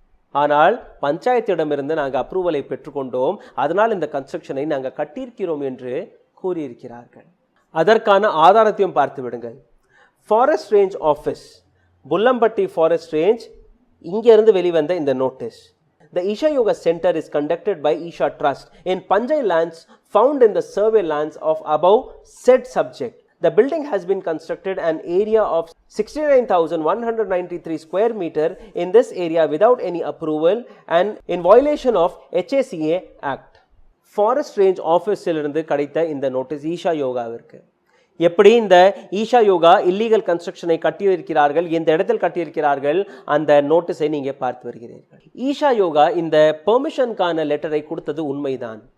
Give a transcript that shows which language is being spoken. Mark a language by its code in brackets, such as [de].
[ta] ஆனால் பஞ்சாயத்திடமிருந்து நாங்கள் அப்ரூவலை பெற்றுக்கொண்டோம், அதனால் இந்த கன்ஸ்ட்ரக்ஷனை நாங்கள் கட்டியிருக்கிறோம் என்று கூறியிருக்கிறார்கள். அதற்கான ஆதாரத்தையும் பார்த்து விடுங்கள். Forest range office, புல்லம்பட்டி forest range, இங்கிருந்து வெளிவந்த இந்த notice. [en] The Isha Yoga Center is conducted by Isha Trust in Panjai lands found in the survey lands of above said subject. The building has been constructed an area of 69,193 square meter in this area without any approval and in violation of HACA Act. [ta] Forest Range Office இலிருந்து கிடைத்த இந்த notice Isha யோகாவிற்கு. எப்படி இந்த Isha yoga illegal கன்ஸ்ட்ரக்ஷனை கட்டியிருக்கிறார்கள், எந்த இடத்தில் கட்டியிருக்கிறார்கள், அந்த நோட்டீஸை நீங்க பார்த்து வருகிறீர்கள். ஈஷா யோகா இந்த பெர்மிஷனுக்கான லெட்டரை கொடுத்தது உண்மைதான்.